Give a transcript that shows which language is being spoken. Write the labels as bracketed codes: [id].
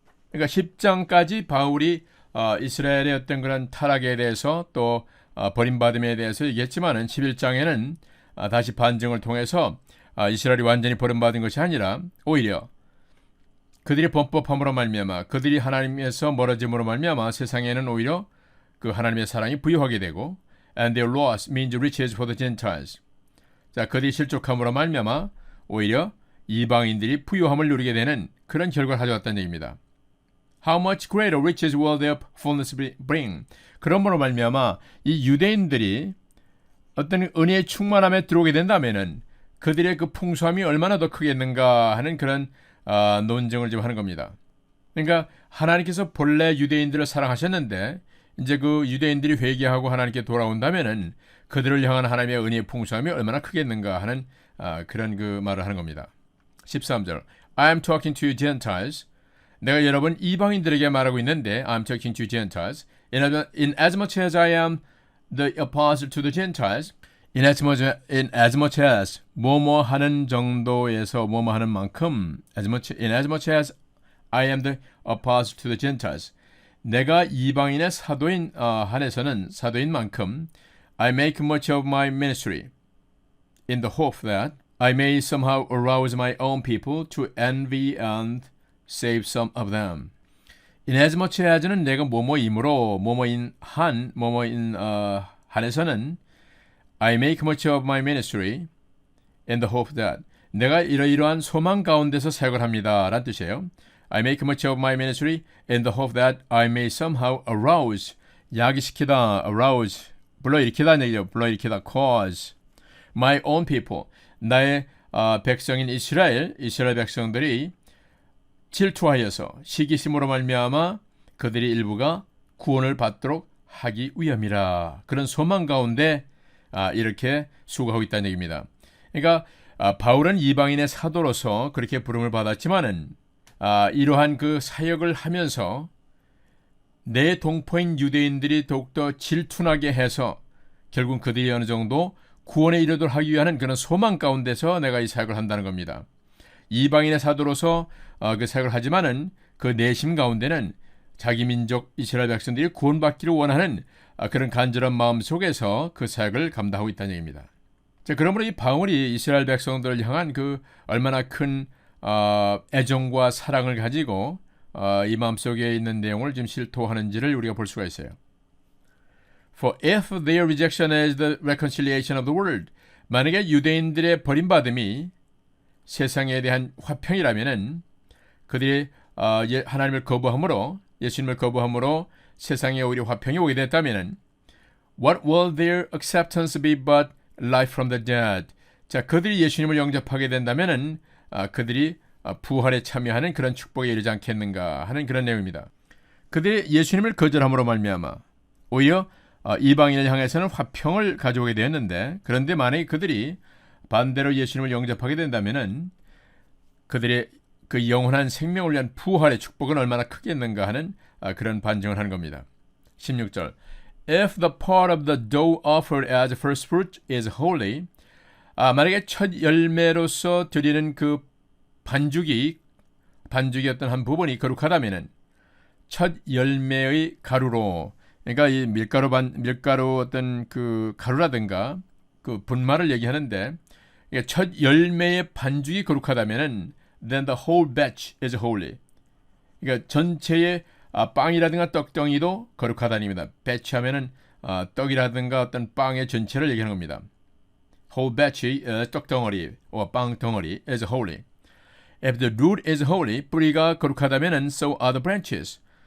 [ko] 그러니까 10장까지 바울이 이스라엘의 어떤 그런 타락에 대해서 또 버림받음에 대해서 얘기했지만은 11장에는 다시 반증을 통해서 이스라엘이 완전히 버림받은 것이 아니라 오히려 그들이 범법함으로 말미암아 그들이 하나님에서 멀어짐으로 말미암아 세상에는 오히려 그 하나님의 사랑이 부유하게 되고 [en] and their loss means riches for the Gentiles. [ko] 자, 그들이 실족함으로 말미암아 오히려 이방인들이 부유함을 누리게 되는 그런 결과를 가져왔다는 얘기입니다. [en] How much greater riches will their fullness bring? [ko] 그러므로 말미암아 이 유대인들이 어떤 은혜의 충만함에 들어오게 된다면은 그들의 그 풍성함이 얼마나 더 크겠는가 하는 그런 논증을 좀 하는 겁니다. 그러니까 하나님께서 본래 유대인들을 사랑하셨는데 이제 그 유대인들이 회개하고 하나님께 돌아온다면은 그들을 향한 하나님의 은혜의 풍성함이 얼마나 크겠는가 하는 그런 말을 하는 겁니다. [en] 13절 I am talking to Gentiles. [ko] 내가 여러분 이방인들에게 말하고 있는데 [en] I'm talking to Gentiles. In as much as I am the apostle to the Gentiles. In as much as [ko] 뭐뭐 하는 정도에서 뭐뭐 하는 만큼 [en] in as much as I am the apostle to the Gentiles. [ko] 내가 이방인의 사도인 한에서는 사도인 만큼 [en] I make much of my ministry in the hope that I may somehow arouse my own people to envy and save some of them. Inasmuch as는 [ko] 내가 뭐뭐이므로 뭐뭐인 한에서는 [en] I make much of my ministry in the hope that [ko] 내가 이러이러한 소망 가운데서 사역을 합니다. 라는 뜻이에요. [en] I make much of my ministry in the hope that I may somehow arouse [ko] 야기시키다, [en] arouse [ko] 불러일으키다는 얘기죠. 불러일으키다, [en] cause my own people [ko] 나의 백성인 이스라엘 백성들이 질투하여서 시기심으로 말미암아 그들의 일부가 구원을 받도록 하기 위함이라. 그런 소망 가운데 이렇게 수고하고 있다는 얘기입니다. 그러니까 바울은 이방인의 사도로서 그렇게 부름을 받았지만은 이러한 그 사역을 하면서 내 동포인 유대인들이 더욱더 질투나게 해서 결국 그들이 어느 정도 구원에 이르도록 하기 위한 그런 소망 가운데서 내가 이 사역을 한다는 겁니다. 이방인의 사도로서 그 사역을 하지만은 그 내심 가운데는 자기 민족 이스라엘 백성들이 구원받기를 원하는 그런 간절한 마음 속에서 그 사역을 감당하고 있다는 얘기입니다. 자, 그러므로 이 바울이 이스라엘 백성들을 향한 그 얼마나 큰 애정과 사랑을 가지고 이 마음속에 있는 내용을 지금 실토하는지를 우리가 볼 수가 있어요. [en] For if their rejection is the reconciliation of the world, [ko] 만약에 유대인들의 버림받음이 세상에 대한 화평이라면은 그들이 하나님을 거부함으로 예수님을 거부함으로 세상에 오히려 화평이 오게 됐다면은 [en] what will their acceptance be but life from the dead? [ko] 자, 그들이 예수님을 영접하게 된다면은 그들이 부활에 참여하는 그런 축복에 이르지 않겠는가 하는 그런 내용입니다. 그들이 예수님을 거절함으로 말미암아 오히려 이방인을 향해서는 화평을 가져오게 되었는데 그런데 만약에 그들이 반대로 예수님을 영접하게 된다면은 그들의 그 영원한 생명을 위한 부활의 축복은 얼마나 크겠는가 하는 그런 반증을 하는 겁니다. 16절 [en] If the part of the dough offered as first fruit is holy, [ko] 만약에 첫 열매로서 드리는 그 반죽이 어떤 한 부분이 거룩하다면은 첫 열매의 가루로 그러니까 이 밀가루 어떤 그 가루라든가 그 분말을 얘기하는데 첫 열매의 반죽이 거룩하다면은 [en] then the whole batch is holy. [ko] 그러니까 전체의 빵이라든가 떡덩이도 거룩하다는 얘기입니다. batch 하면은 떡이라든가 어떤 빵의 전체를 얘기하는 겁니다. [en] whole batch [ko] 떡덩어리 빵 덩어리 [en] is holy. If the root is holy, [ko] 뿌리가 거룩하다면은 [en] so are the branches.